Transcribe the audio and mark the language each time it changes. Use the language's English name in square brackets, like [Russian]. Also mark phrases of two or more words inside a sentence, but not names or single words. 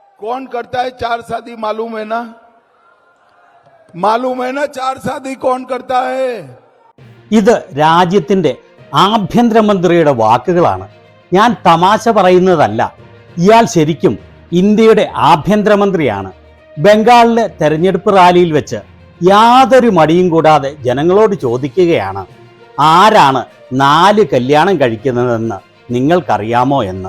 [Hindi] कौन करता है चार शादी मालूम है ना? मालूम है ना चार शादी कौन करता है? [Malayalam] ഇത് രാജ്യത്തിന്റെ ആഭ്യന്തരമന്ത്രിയുടെ വാക്കുകളാണ്. ഞാൻ തമാശ പറയുന്നതല്ല. ഇയാൾ ശരിക്കും ഇന്ത്യയുടെ ആഭ്യന്തരമന്ത്രിയാണ്. ബംഗാളിലെ തെരഞ്ഞെടുപ്പ് റാലിയിൽ വെച്ച് യാതൊരു മടിയും കൂടാതെ ജനങ്ങളോട് ചോദിക്കുകയാണ്, ആരാണ് 4 കല്യാണം കഴിക്കുന്നതെന്ന് നിങ്ങൾക്കറിയാമോ എന്ന്.